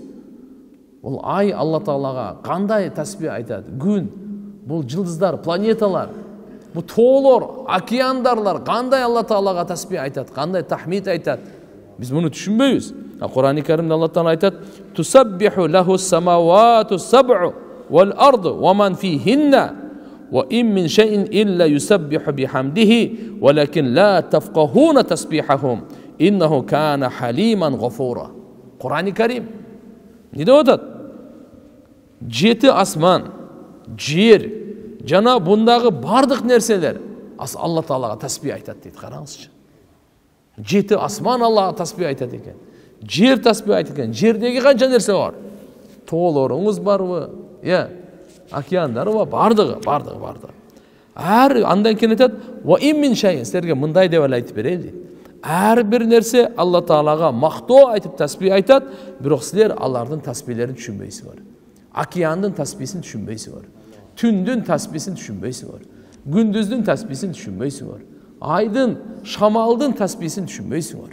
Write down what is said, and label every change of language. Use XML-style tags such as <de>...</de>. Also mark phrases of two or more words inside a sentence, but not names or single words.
<ky>Бул ай Алла Таалага кандай тасбih айтат? Күн, бул жылдыздар, планеталар, бул тоолор, океандарлар кандай Алла Таалага тасбih айтат, кандай тахмид айтат? Биз муну түшүнбөйбүз. Кур'ан-ы Каримде Алла Таала айтат:</ky> <ar>"تسبح له السماوات السبع والأرض ومن فيهن وإن من شيء إلا يسبح بحمده ولكن لا تفقهون تسبيحهم إنه كان حليما غفورا."</ar> <ky>Кур'ан-ы Карим не деп атат? Жети асман, жер, жана бундагы бардык нерселер Алла Таалага тасбih айтат дейт. Караңызчы. Жети асман Аллага тасбih айтат экен. Жер тасбih айтат экен. Жердеги канча нерсе бар? Тоолоруңуз барбы? Океандар бар, бардыгы. Андан кийин айтат:</ky> <ar>"وإن من شيء",</ar> <ky>силерге мындай деп айтып берейин дейт. Ар бир нерсе Алла Таалага мактоо айтып тасбih айтат, бирок силер алардын тасбиhlерин түшүнбөйсүңөр. Океандын тасбihсин түшүнбөйсүңөр. Түндүн тасбihсин түшүнбөйсүңөр. Күндүздүн тасбihсин түшүнбөйсүңөр. Айдын, шамалдын тасбihсин түшүнбөйсүңөр.</ky>